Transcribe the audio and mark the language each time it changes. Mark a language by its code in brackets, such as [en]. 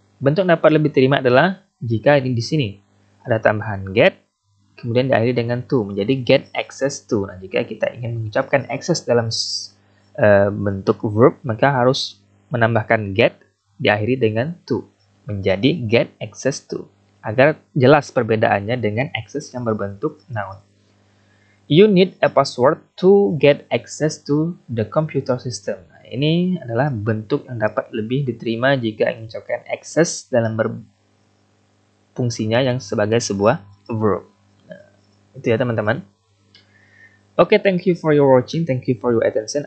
[id] Bentuk dapat lebih diterima adalah jika di sini ada tambahan get, kemudian diakhiri dengan to, menjadi get access to. Nah, jika kita ingin mengucapkan access dalam bentuk verb, maka harus menambahkan get diakhiri dengan to, menjadi get access to, agar jelas perbedaannya dengan access yang berbentuk noun. [en] You need a password to get access to the computer system. [id] Nah, ini adalah bentuk yang dapat lebih diterima jika ingin mengucapkan access dalam fungsinya yang sebagai sebuah verb. Nah, itu ya teman-teman. [en] Oke, thank you for your watching, thank you for your attention.